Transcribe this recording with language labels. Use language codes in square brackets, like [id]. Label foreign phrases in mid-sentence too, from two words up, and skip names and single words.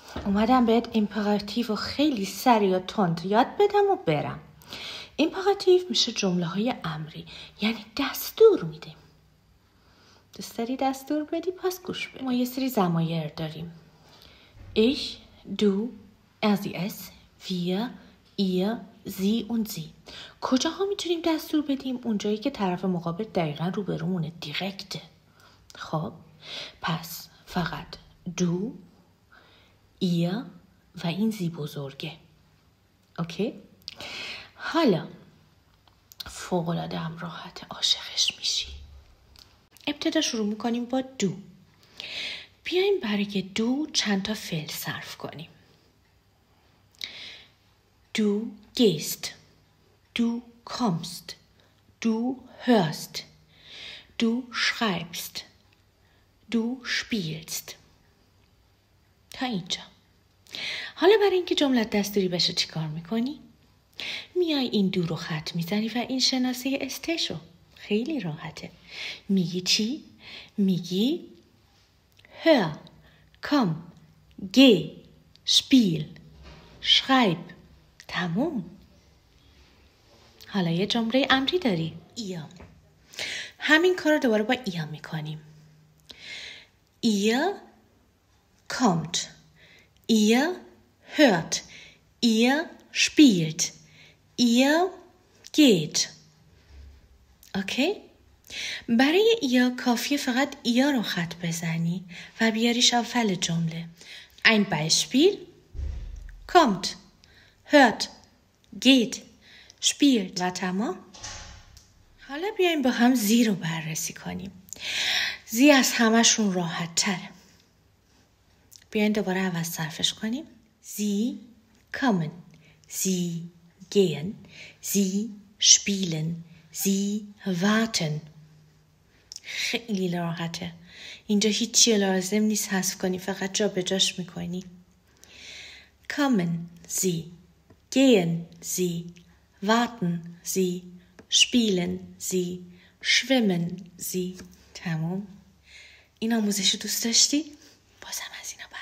[fa] اومدم بهت ایمپراتیو خیلی سریع و تند یاد بدم و برم. ایمپراتیو میشه جمله های امری، یعنی دستور میدیم. دوست داری دستور بدی؟ پس گوش بده. ما یه سری ضمایر داریم. [de] Ich, du, er, sie, es, wir, ihr, sie und sie. [fa] کجاها میتونیم دستور بدیم؟ اونجایی که طرف مقابل دقیقا روبرومونه، دیرکته. خب پس فقط [de] du, ihr [fa] و این زی بزرگه. اوکی؟ حالا فوق‌العاده هم راحت عاشقش میشی. ابتدا شروع میکنیم با دو. بیایم برای دو چند تا فعل صرف کنیم. [de] Du gehst, du kommst, du hörst, du schreibst, du spielst. [fa] تا اینجا. حالا برای اینکه جملت دستوری بشه چی کار میکنی؟ میای این دو رو خط میزنی و این شناسه استشو. خیلی راحته. میگی چی؟ میگی [de] hör, komm, geh, spiel, schreib. [fa] تموم. حالا یه جمله امری داری. ihr. همین کار رو دوباره با ihr میکنیم. [de] ihr kommt, ihr hört, ihr spielt, ihr geht. [fa] اوکی؟ برای ihr کافیه فقط ihr رو خط بزنی و بیاریش اول جمله. [de] ein Beispiel kommt, hört, geht, spielt [fa] و تمام. حالا بیایم با هم زی رو بررسی کنیم. زی از همشون راحت تره. بیاین دوباره عوض صرفش کنیم. [de] Sie kommen, sie gehen, sie spielen, sie warten. [fa] خیلی راحته. اینجا هیچی لازم نیست حذف کنی، فقط جا به جاش میکنی. [de] kommen sie, gehen sie, warten sie, spielen sie, schwimmen sie. [fa] تمام. این آموزش دوست داشتی؟ بازم از این